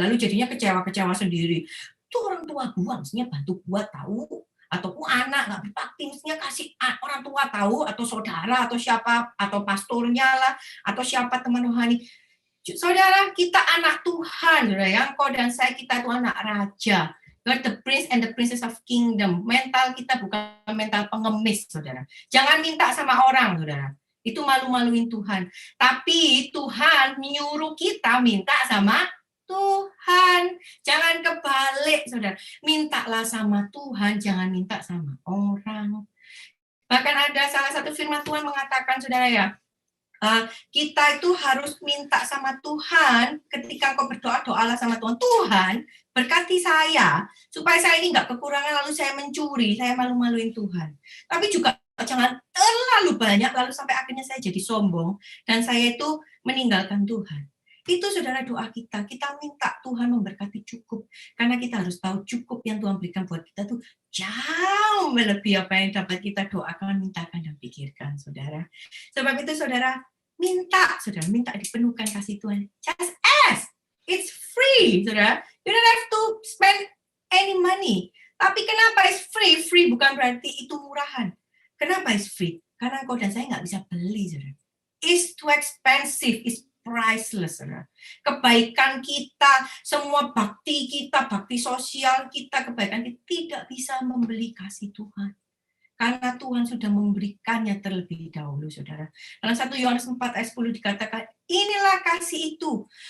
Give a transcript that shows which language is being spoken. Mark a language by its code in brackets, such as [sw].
[id] Lalu jadinya kecewa-kecewa sendiri. Itu orang tua gua, mestinya bantu gua tahu. Ataupun anak nggak berbakti, mestinya kasih orang tua tahu, atau saudara, atau siapa, atau pastornya lah, atau siapa teman rohani. Saudara, kita anak Tuhan, saudara, yang kau dan saya, kita itu anak raja. [en] We're the prince and the princess of kingdom. [id] Mental kita bukan mental pengemis, saudara. Jangan minta sama orang, saudara. Itu malu-maluin Tuhan. Tapi Tuhan menyuruh kita minta sama Tuhan. Jangan kebalik, saudara. Mintalah sama Tuhan, jangan minta sama orang. Bahkan ada salah satu firman Tuhan mengatakan, saudara ya, kita itu harus minta sama Tuhan ketika kau berdoa, doalah sama Tuhan. Tuhan, berkati saya, supaya saya ini nggak kekurangan, lalu saya mencuri, saya malu-maluin Tuhan. Tapi juga jangan terlalu banyak, lalu sampai akhirnya saya jadi sombong, dan saya itu meninggalkan Tuhan. Itu saudara doa kita minta Tuhan memberkati cukup, karena kita harus tahu cukup yang Tuhan berikan buat kita tuh jauh melebihi apa yang dapat kita doakan, mintakan, dan pikirkan, saudara. Sebab itu saudara, minta dipenuhkan kasih Tuhan. [en] Just ask, it's free, saudara. You don't have to spend any money. [id] Tapi kenapa [en] it's free? [id] Free bukan berarti itu murahan. Kenapa [en] it's free? [id] Karena engkau dan saya nggak bisa beli, saudara. [en] It's too expensive, it's priceless, saudara. [id] Kebaikan kita, semua bakti kita, bakti sosial kita, kebaikan kita tidak bisa membeli kasih Tuhan. Karena Tuhan sudah memberikannya terlebih dahulu, saudara. Dalam 1 Yohanes 4 ayat 10 dikatakan, inilah kasih itu.